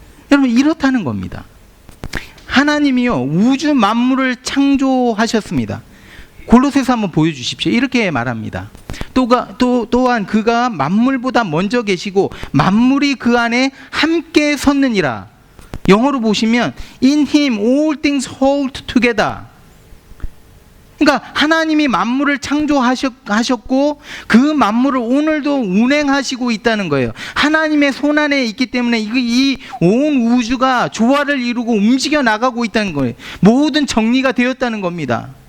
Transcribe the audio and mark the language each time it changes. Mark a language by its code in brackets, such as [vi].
[ko] 여러분, 이렇다는 겁니다. 하나님이요, 우주 만물을 창조하셨습니다. 골로새서 한번 보여주십시오. 이렇게 말합니다. 또한 그가 만물보다 먼저 계시고 만물이 그 안에 함께 섰느니라. 영어로 보시면 [en] In him all things hold together. [ko] 그러니까 하나님이 만물을 창조하셨고 그 만물을 오늘도 운행하시고 있다는 거예요. 하나님의 손 안에 있기 때문에 이 온 우주가 조화를 이루고 움직여 나가고 있다는 거예요. 모든 정리가 되었다는 겁니다.